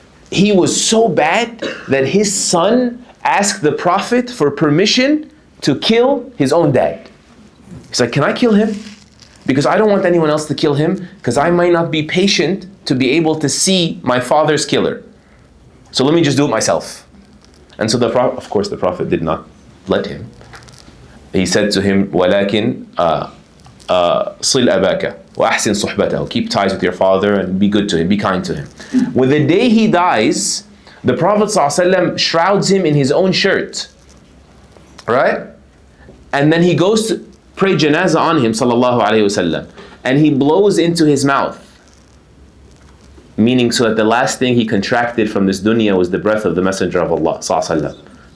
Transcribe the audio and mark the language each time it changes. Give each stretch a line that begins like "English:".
English: He was so bad that his son asked the Prophet for permission to kill his own dad. He's like, can I kill him? Because I don't want anyone else to kill him, because I might not be patient to be able to see my father's killer. So let me just do it myself. And so of course the Prophet did not let him.
Arabic: He said to him, وَلَكِنْ صِلْ أَبَاكَ وَأَحْسِنْ صُحْبَتَهُ.
English: Keep ties with your father and be good to him, be kind to him. With the day he dies, the Prophet ﷺ shrouds him in his own shirt. Right? And then he goes to pray janazah on him, sallallahu alayhi wasallam, and he blows into his mouth, meaning so that the last thing he contracted from this dunya was the breath of the Messenger of Allah, sallallahu alayhi wasallam.